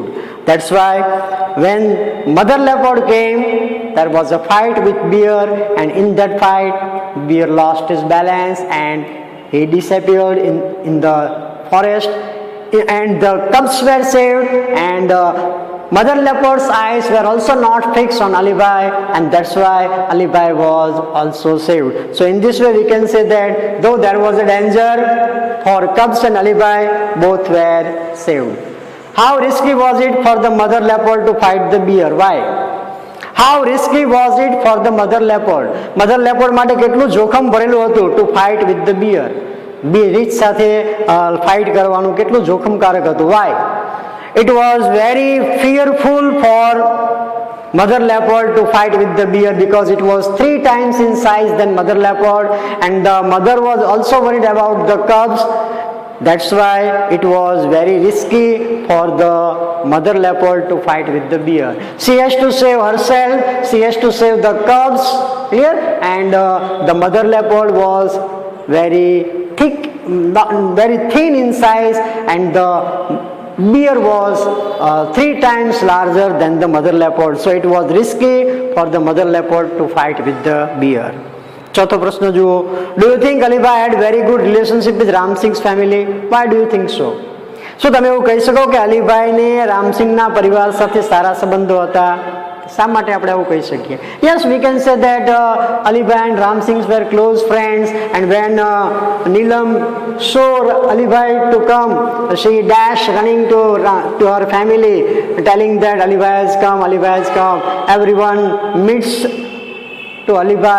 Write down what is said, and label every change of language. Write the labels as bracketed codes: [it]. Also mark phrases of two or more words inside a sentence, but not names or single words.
[en] That's why when mother leopard came, there was a fight with bear, and in that fight, bear lost his balance and he disappeared in the forest, and the cubs were saved, and mother leopard's eyes were also not fixed on Ali Bhai, and that's why Ali Bhai was also saved. So in this way we can say that though there was a danger for cubs and Ali Bhai, both were saved. How risky was it for the mother leopard to fight the bear? Why? How risky was it for the mother leopard? Mother leopard [gu] માટે કેટલું જોખમ ભરેલું હતું [en] to fight with the bear? [gu] રીછ સાથે ફાઇટ કરવાનું કેટલું જોખમકારક હતું? [en] Why? It was very fearful for mother leopard to fight with the bear because it was 3 times in size than mother leopard, and the mother was also worried about the cubs. That's why it was very risky for the mother leopard to fight with the bear. She has to save herself, she has to save the cubs, clear? And the mother leopard was very thick, very thin in size, and the bear was 3 times larger than the mother leopard. So it was risky for the mother leopard to fight with the bear. [gu] ચોથો પ્રશ્ન જુઓ. [en] Do you think Ali Bhai had very good relationship with Ram Singh's family? Why do you think so? [gu] શું તમે એવું કહી શકો કે અલીભાઈ ને રામસિંહના પરિવાર સાથે સારા સંબંધો હતા? શા માટે આપણે એવું કહી શકીએ? [en] Yes, we can say that Ali Bhai and Ram Singh were close friends, and when Neelam saw Ali Bhai to come, she dashed running to her family, telling that Ali Bhai has come, Ali Bhai has come. Everyone meets to Ali Bhai.